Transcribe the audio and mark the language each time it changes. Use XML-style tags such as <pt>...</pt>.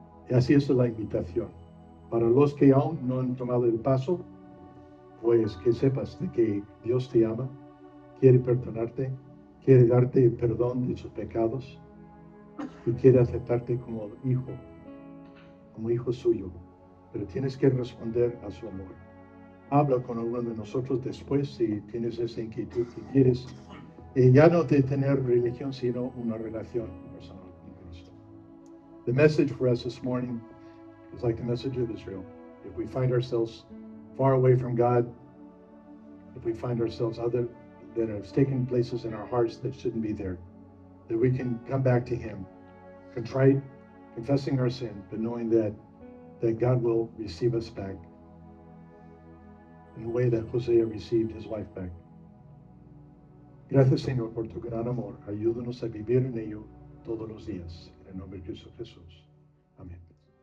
<es>Y así es la invitación. Para los que aún no han tomado el paso, pues que sepas de que Dios te ama, quiere perdonarte, quiere darte perdón de sus pecados y quiere aceptarte como hijo suyo. Pero tienes que responder a su amor. Habla con alguno de nosotros después si tienes esa inquietud, si quieres ya no de tener religión, sino una relación personal con Cristo.</es> <en>The message for us this morning is like the message of Israel. If we find ourselves far away from God, if we find ourselves that have taken places in our hearts that shouldn't be there, that we can come back to Him, contrite, confessing our sin, but knowing that God will receive us back in the way that Hosea received his wife back.</en> <es>Gracias, Señor, por tu gran amor. Ayúdanos a vivir en ello todos los días. En el nombre de Cristo Jesús. Amén.</es>